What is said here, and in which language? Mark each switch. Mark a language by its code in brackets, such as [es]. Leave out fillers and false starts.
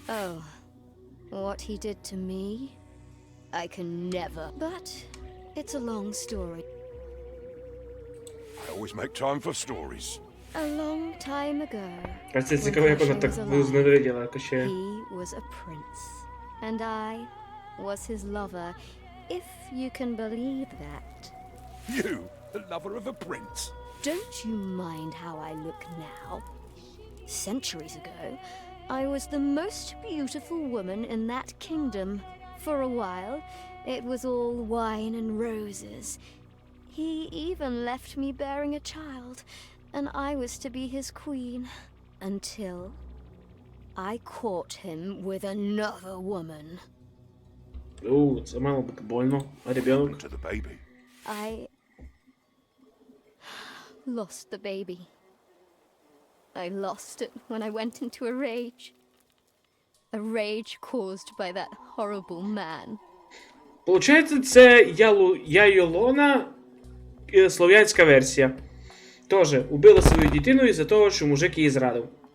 [en] Oh, what he did to me, I can never. But it's a long story. I always make time for stories. A long time ago, [uk] А це цікаво, як вона так зненавиділа КОЩЕя. [en] he was a prince, and I was his lover, if you can believe that. You, the lover of a prince. Don't you mind how I look now? Centuries ago, I was the most beautiful woman in that kingdom. For a while, it was all wine and roses. He even left me bearing a child, and I was to be his queen, until I caught him with another woman. [uk] Це мало бути больно. А ребенок? [en] To the baby. I lost the baby. I lost it when I went into a rage. A rage caused by that horrible man. [uk] Получається, це Яйолона, слов'янська версія. Тоже убила свою дитину із-за того, що мужик її зрадив.